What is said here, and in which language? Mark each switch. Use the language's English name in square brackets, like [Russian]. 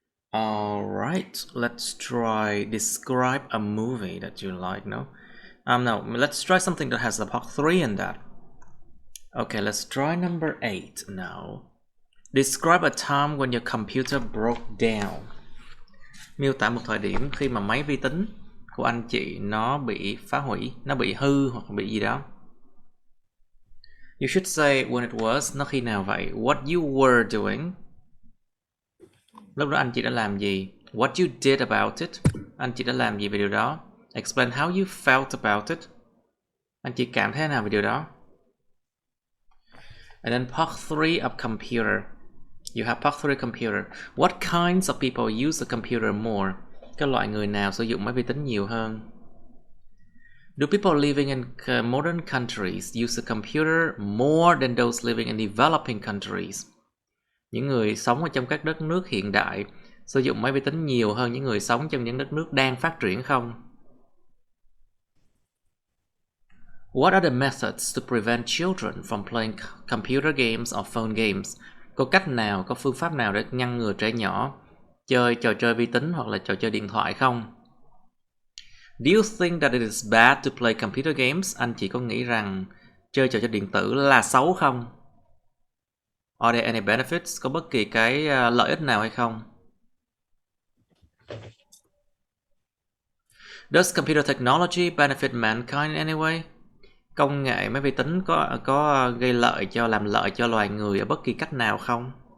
[English] All right, let's try describe a movie that you like. No, let's try something that has the part 3 in that. Okay, let's try number 8 now. Describe a time when your computer broke down. [Vietnamese] Miêu tả một thời điểm khi mà máy vi tính của anh chị nó bị phá hủy, nó bị hư hoặc bị gì đó. [English] You should say when it was, [Vietnamese] nó khi nào vậy. [English] What you were doing. [Vietnamese] Lúc đó anh chị đã làm gì. [English] What you did about it. [Vietnamese] Anh chị đã làm gì về điều đó. [English] Explain how you felt about it. [Vietnamese] Anh chị cảm thấy thế nào về điều đó. [English] And then part 3 of computer. You have part 3 computer. What kinds of people use the computer more? [Vietnamese] Các loại người nào sử dụng máy vi tính nhiều hơn? [English] Do people living in modern countries use the computer more than those living in developing countries? [Vietnamese] Những người sống ở trong các đất nước hiện đại sử dụng máy vi tính nhiều hơn những người sống trong những đất nước đang phát triển không? [English] What are the methods to prevent children from playing computer games or phone games? [Vietnamese] Có cách nào, có phương pháp nào để ngăn ngừa trẻ nhỏ chơi trò chơi vi tính hoặc là trò chơi điện thoại không? [English] Do you think that it is bad to play computer games? [Vietnamese] Anh chị có nghĩ rằng chơi trò chơi điện tử là xấu không? [English] Are there any benefits? [Vietnamese] Có bất kỳ cái lợi ích nào hay không? [English] Does computer technology benefit mankind in any way? [Vietnamese] Công nghệ máy vi tính có gây làm lợi cho loài người ở bất kỳ cách nào không?